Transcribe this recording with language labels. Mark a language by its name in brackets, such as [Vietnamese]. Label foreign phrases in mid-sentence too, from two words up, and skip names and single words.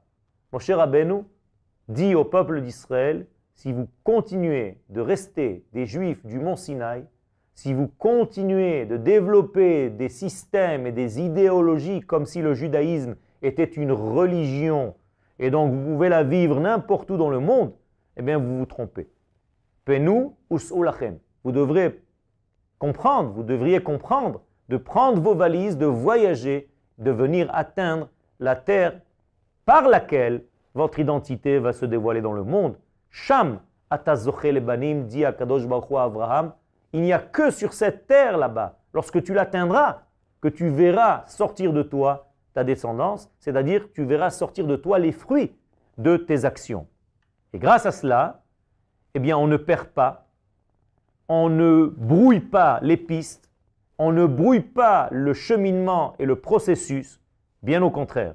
[French] Moshe Rabbeinu dit au peuple d'Israël, si vous continuez de rester des Juifs du mont Sinaï, si vous continuez de développer des systèmes et des idéologies comme si le judaïsme était une religion et donc vous pouvez la vivre n'importe où dans le monde, eh bien vous vous trompez. [Hebrew] פנו וסעו לכם. [French] Vous devriez comprendre de prendre vos valises, de voyager, de venir atteindre la terre par laquelle votre identité va se dévoiler dans le monde. [Hebrew] שם תזכה לבנים, [French] dit Akadosh Baruch Hu à Abraham, il n'y a que sur cette terre là-bas, lorsque tu l'atteindras, que tu verras sortir de toi ta descendance, c'est-à-dire tu verras sortir de toi les fruits de tes actions. Et grâce à cela, eh bien on ne perd pas, on ne brouille pas les pistes, on ne brouille pas le cheminement et le processus, bien au contraire.